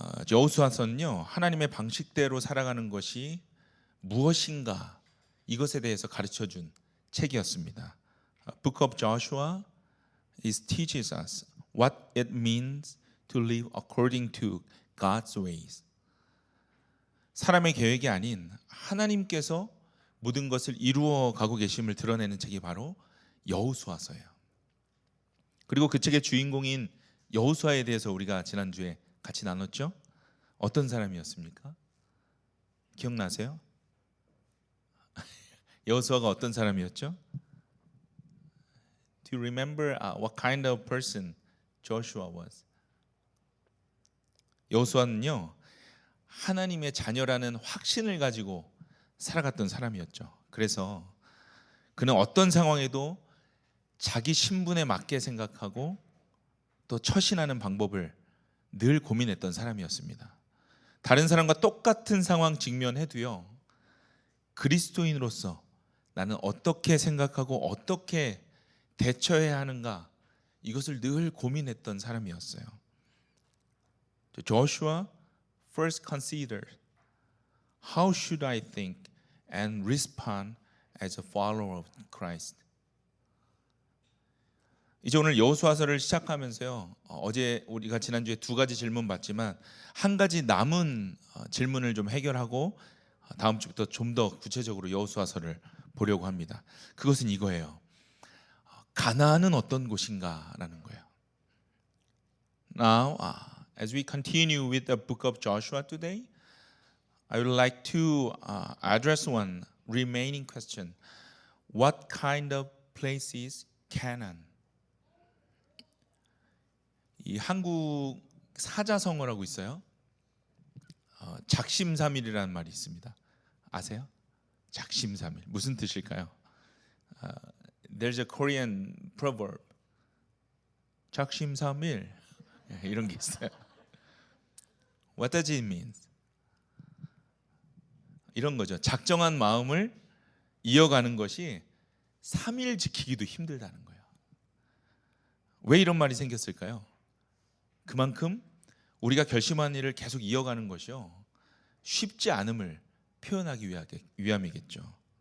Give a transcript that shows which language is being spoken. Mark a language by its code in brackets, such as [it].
[ko] 여호수아서는요, 하나님의 방식대로 살아가는 것이 무엇인가 이것에 대해서 가르쳐준 책이었습니다. [en] Book of Joshua teaches us what it means to live according to God's ways. [ko] 사람의 계획이 아닌 하나님께서 모든 것을 이루어 가고 계심을 드러내는 책이 바로 여호수아서예요. 그리고 그 책의 주인공인 여호수아에 대해서 우리가 지난주에 같이 나눴죠? 어떤 사람이었습니까? 기억나세요? 여호수아가 어떤 사람이었죠? [en] Do you remember what kind of person Joshua was? [ko] 여호수아는요, 하나님의 자녀라는 확신을 가지고 살아갔던 사람이었죠. 그래서 그는 어떤 상황에도 자기 신분에 맞게 생각하고 또 처신하는 방법을 늘 고민했던 사람이었습니다. 다른 사람과 똑같은 상황 직면해도요, 그리스도인으로서 나는 어떻게 생각하고 어떻게 대처해야 하는가, 이것을 늘 고민했던 사람이었어요. [en] Joshua first considered how should I think and respond as a follower of Christ. [ko] 이제 오늘 여호수아서를 시작하면서요, 어제 우리가 지난주에 두 가지 질문 받지만 한 가지 남은 질문을 좀 해결하고 다음 주부터 좀 더 구체적으로 여호수아서를 보려고 합니다. 그것은 이거예요. 가나안은 어떤 곳인가라는 거예요. [en] Now, as we continue with the book of Joshua today, I would like to address one remaining question. What kind of place is Canaan? [ko] 이 한국 사자성어라고 있어요. 작심삼일이라는 말이 있습니다. 아세요? 작심삼일 무슨 뜻일까요? [en] There's a Korean proverb. [ko] 작심삼일 이런 게 있어요. [en] What does it mean? [ko] 이런 거죠. 작정한 마음을 이어가는 것이 3일 지키기도 힘들다는 거예요. 왜 이런 말이 생겼을까요? 그만큼 우리가 결심한 일을 계속 이어가는 것이요, 쉽지 않음을 표현하기 위함이겠죠.